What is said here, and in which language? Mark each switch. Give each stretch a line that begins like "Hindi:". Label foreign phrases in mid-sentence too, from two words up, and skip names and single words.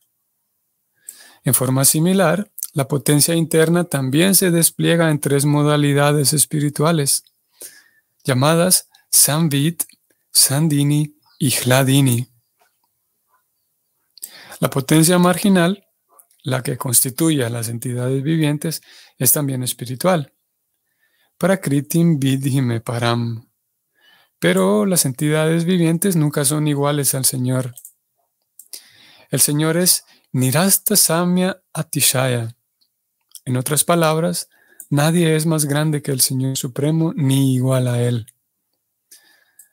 Spanish: En forma similar, la potencia interna también se despliega en tres modalidades espirituales, llamadas Samvit, Sandini y Hladini. La potencia marginal, la que constituye a las entidades vivientes, es también espiritual.
Sanskrit: Prakritim vidhime param.
Spanish: Pero las entidades vivientes nunca son iguales al Señor. El Señor es
Sanskrit: Nirasta Samya Atishaya.
Spanish: En otras palabras, nadie es más grande que el Señor Supremo ni igual a Él.